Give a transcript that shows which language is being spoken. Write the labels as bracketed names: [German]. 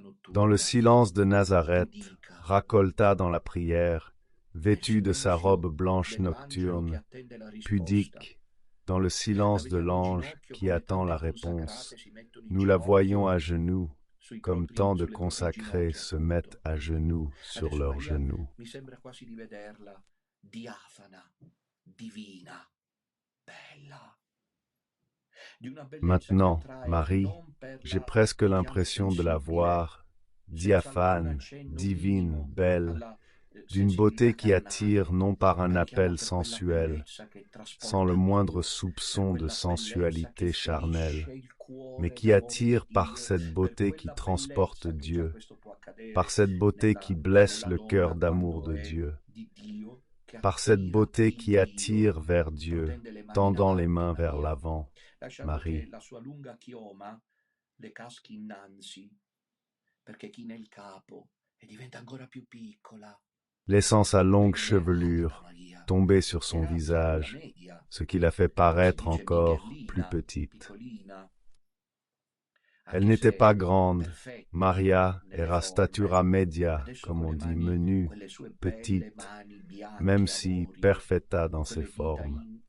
[French] Dans le silence de Nazareth, [Italian] raccolta [French] dans la prière, vêtue de sa robe blanche nocturne, pudique, dans le silence de l'ange qui attend la réponse. Nous la voyons à genoux, comme tant de consacrés se mettent à genoux sur leurs genoux. [Italian] Mi sembra quasi di vederla diafana, divina, bella. [French] Maintenant, Marie, j'ai presque l'impression de la voir, diaphane, divine, belle, d'une beauté qui attire non par un appel sensuel, sans le moindre soupçon de sensualité charnelle, mais qui attire par cette beauté qui transporte Dieu, par cette beauté qui blesse le cœur d'amour de Dieu, par cette beauté qui attire vers Dieu, tendant les mains vers l'avant. Marie. [Italian] La sua lunga chioma le caschi innanzi, perché china il capo e diventa ancora più piccola. [French] Laissant sa longue chevelure tomber sur son visage, ce qui la fait paraître encore plus petite. Elle n'était pas grande. [Italian] Maria era statura media, [French] comme on dit, menue, petite, même si [Italian] perfetta [French] dans ses formes.